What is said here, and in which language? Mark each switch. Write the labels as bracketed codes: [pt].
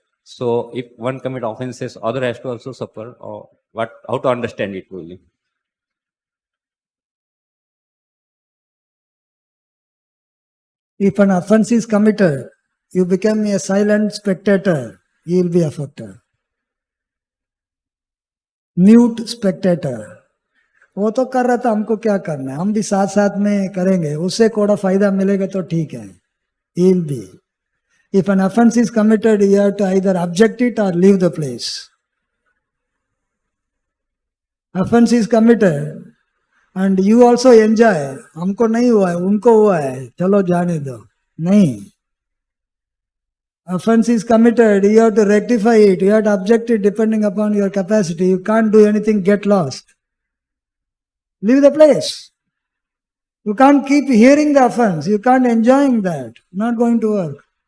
[en] So if one commit offenses, other has to also suffer, or what? How to understand it really? If an offense is committed, you become a silent spectator, you will be affected. Mute spectator. [hi] वो तो कर रहा था, हमको क्या करना है, हम भी साथ साथ में करेंगे, उससे थोड़ा फायदा मिलेगा तो ठीक है. [en] He will be. If an offense is committed, you have to either object it or leave the place. Offense is committed and you also enjoy. [hi] हमको नहीं हुआ है, उनको हुआ है, चलो जाने दो. नहीं. [en] Offense is committed, you have to rectify it, you have to object it depending upon your capacity. You can't do anything, get lost. Leave the place. You can't keep hearing the offense, you can't enjoying that. Not going to work.